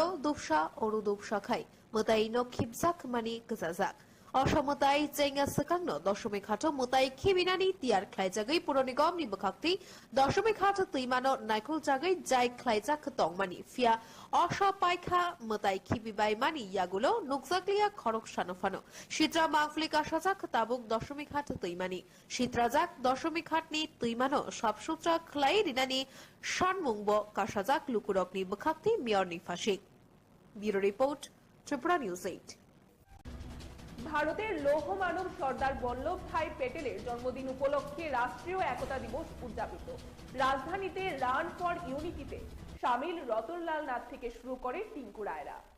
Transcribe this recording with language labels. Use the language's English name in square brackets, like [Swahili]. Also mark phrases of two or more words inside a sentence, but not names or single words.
[Kok Borok] दुबसा अरु दुबसा खाय मोताइनो खिबजाक मानि गजाजाक অসমতায় চেঙ্গা সেকাংনো দশমিক হাট মোতাই খিবিনানি তিয়ার খ্লাইজাগৈ পুর নিগমনি বখাক্তি দশমিক হাট তৈমানো নাইকুল জাগৈ যাই খ্লাইজাক তংমানি ফিয়া অসপাইখা মোতাই খিবিবাই মানি ইয়াগুলো নুকজাকলিয়া খরক সানফানো সিত্রা মাংফলিক আসাজাক তাবুক দশমিক হাট তৈমানি সিত্রাজাক দশমিক হাটনি তৈমানো সবসূত্রা খ্লাই রিনানি শানমুংব কাসাজাক লুকুরকনি বখাক্তি মিয়রনি ফাশিক। [English] Bureau report, Tripura News 8. [Bangla] ভারতের লৌহ মানব সর্দার বল্লভ ভাই প্যাটেলের জন্মদিন উপলক্ষে রাষ্ট্রীয় একতা দিবস উদযাপিত। রাজধানীতে রান ফর ইউনিটিতে শামিল রতনলাল নাথ থেকে শুরু করে টিঙ্কু রায়রা।